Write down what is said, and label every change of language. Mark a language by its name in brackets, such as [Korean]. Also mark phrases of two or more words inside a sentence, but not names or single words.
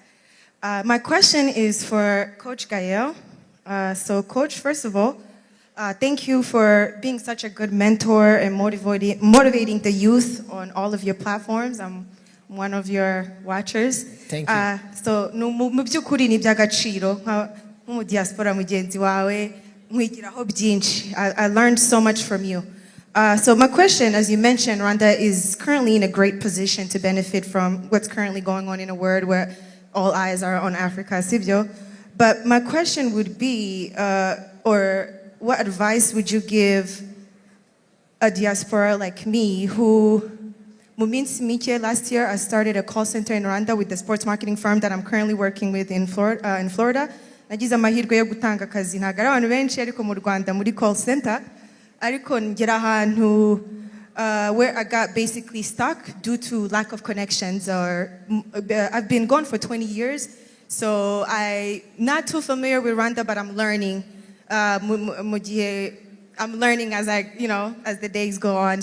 [English] My question is for Coach Gael. So Coach, first of all, thank you for being such a good mentor and motivating the youth on all of your platforms. I'm one of your watchers. Thank you. [Kinyarwanda] So mu by'ukuri ni by'agaciro mu diaspora mugenzi wawe mwigiraho byinshi. [English] I learned so much from you. So my question, as you mentioned, Rwanda is currently in a great position to benefit from what's currently going on in a world where all eyes are on Africa, Sibyo. But my question would be, or what advice would you give a diaspora like me who, last year I started a call center in Rwanda with the sports marketing firm that I'm currently working with in Florida. [Kinyarwanda] Nagize amahirwe yo gutanga akazi ntago ari abantu benshi ariko mu Rwanda muri [English] call center [Kinyarwanda] ariko ngera ahantu [English] where I got basically stuck due to lack of connections. I've been gone for 20 years, so I'm not too familiar with Rwanda, but I'm learning. I'm learning as as the days go on.